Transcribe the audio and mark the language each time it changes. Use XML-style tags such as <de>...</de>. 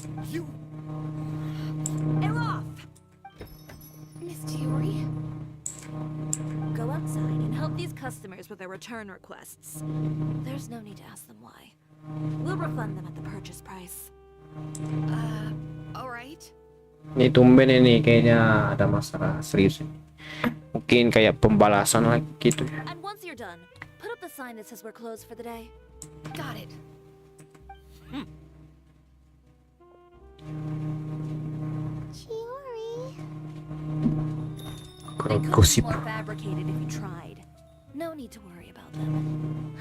<en>You... They're off! Miss Chiori? Go outside and help these customers with their return requests. There's no need to ask them why. We'll refund them at the purchase price. Alright.</en> <id>Ini tumben ini kayaknya ada masalah serius ini. mungkin kayak pembalasan lah gitu ya.</id> <en>And once you're done, put up the sign that says we're closed for the day. Got it. Chiori. They could be</en> <id>Gosip.</id> <en>more fabricated if you tried. No need to worry about them.</en>